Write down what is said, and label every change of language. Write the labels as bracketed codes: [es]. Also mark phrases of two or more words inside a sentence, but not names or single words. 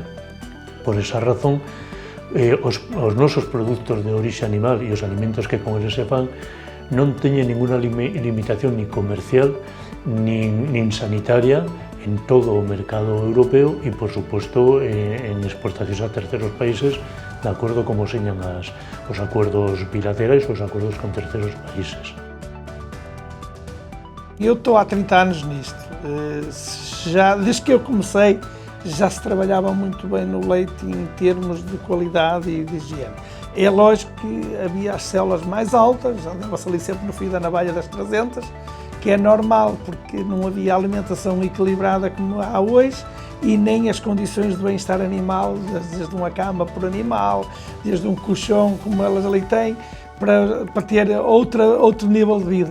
[gl] Por esa razón, os nosos produtos de orixe animal e os alimentos que con eles se fan non teñen ninguna limitación ni comercial nin sanitaria en todo o mercado europeo e, por suposto, en exportacións a terceros países, de acordo como señan os acordos bilaterais ou os acordos con terceros países. [pt] Eu estou há 30 anos nisto. Desde que eu comecei, já se trabalhava muito bem no leite em termos de qualidade e de higiene. É lógico que havia as células mais altas, andava-se ali sempre no fio da navalha das 300, que é normal, porque não havia alimentação equilibrada como há hoje e nem as condições de bem-estar animal, desde uma cama por animal, desde um colchão como elas ali têm, para ter outro nível de vida.